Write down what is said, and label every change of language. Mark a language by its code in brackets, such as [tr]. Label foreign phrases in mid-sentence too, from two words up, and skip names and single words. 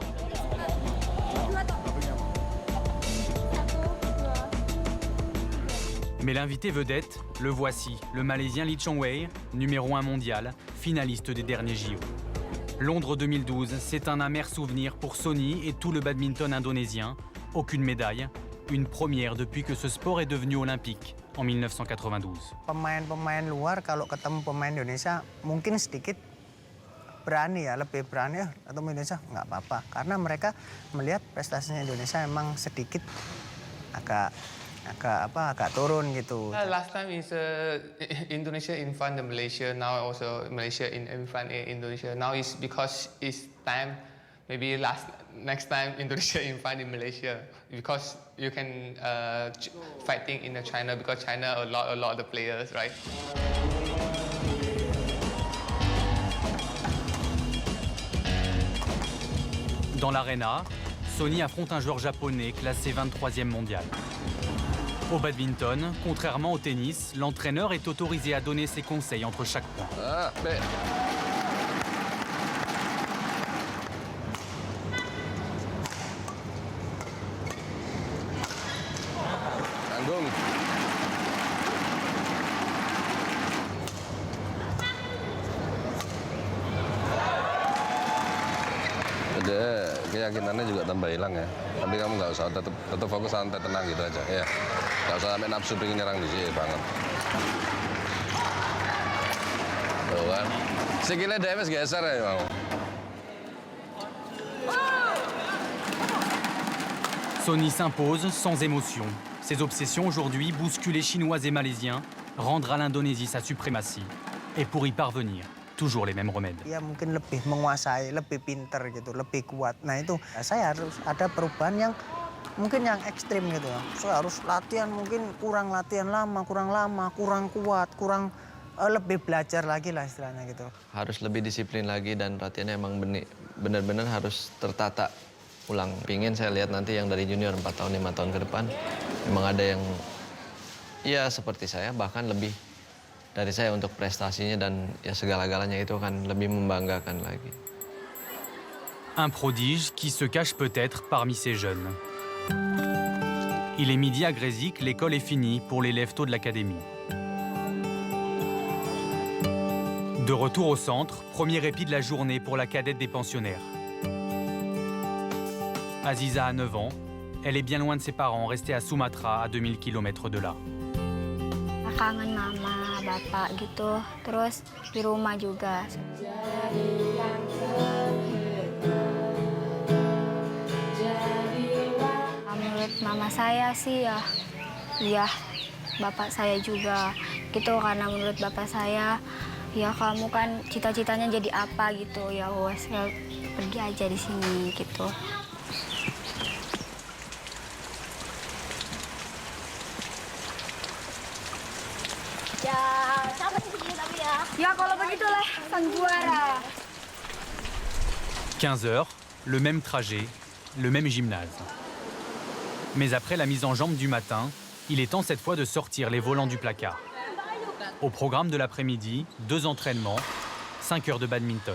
[fr] Mais l'invité vedette, le voici, le Malaisien Lee Chong-wei, numéro 1 mondial, finaliste des derniers JO. Londres 2012, c'est un amer souvenir pour Sony et tout le badminton indonésien. Aucune médaille, une première depuis que ce sport est devenu olympique en 1992. [id] Pemain-pemain luar kalau ketemu pemain Indonesia mungkin sedikit berani ya, lebih berani atau Indonesia nggak apa-apa. Karena mereka melihat prestasinya Indonesia memang sedikit agak turun gitu. [en] Last time is Indonesia in front of Malaysia. Now also Malaysia in front of Indonesia. Now is because it's time. Maybe next time Indonesia in front in Malaysia because you can fighting in China because China a lot of the players, right? [fr] Dans l'arena, Sony affronte un joueur japonais classé 23e mondial. Au badminton, contrairement au tennis, l'entraîneur est autorisé à donner ses conseils entre chaque point. [id] Tanggung. Ada keyakinannya juga tambah hilang ya. Tapi kamu nggak usah tetap fokus santai tenang gitu aja ya. Nggak usah sampai nafsu pengen nyerang di sini banget. Tuh kan. Sikilnya DMS geser ya mau. [fr] Sony s'impose sans émotion. Ses obsessions aujourd'hui bousculent les Chinois et Malaisiens, rendre à l'Indonésie sa suprématie. Et pour y parvenir, toujours les mêmes remèdes. [id] Ya mungkin lebih menguasai, lebih pinter gitu, lebih kuat. Nah itu saya harus ada perubahan yang mungkin yang ekstrim gitu. Saya harus latihan mungkin kurang latihan lama, kurang kuat, kurang lebih belajar lagi lah istilahnya gitu. Harus lebih disiplin lagi dan latihannya emang benar-benar harus tertata ulang. Pingin saya lihat nanti yang dari junior 4 tahun, 5 tahun ke depan, memang ada yang ya seperti saya, bahkan lebih dari saya untuk prestasinya dan ya segala-galanya itu akan lebih membanggakan lagi. [fr] Un prodige qui se cache peut-être parmi ces jeunes. Il est midi à Grésic, l'école est finie pour l'élève tôt de l'académie. De retour au centre, premier répit de la journée pour la cadette des pensionnaires. Aziza a 9 ans. Elle est bien loin de ses parents, restés à Sumatra, à 2000 km de là. [id] Kangen mama, bapak gitu. Terus di rumah juga. Menurut mama saya sih ya bapak saya juga gitu. Karena menurut bapak saya, ya kamu kan cita-citanya jadi apa gitu. Ya wes pergi aja di sini gitu. Ya, sama sih tapi ya. Ya kalau begitu lah, sang juara. [fr] 15 heures, le même trajet, le même gymnase. Mais après la mise en jambe du matin, il est temps cette fois de sortir les volants du placard. Au programme de l'après-midi, 2 entraînements, 5 heures de badminton.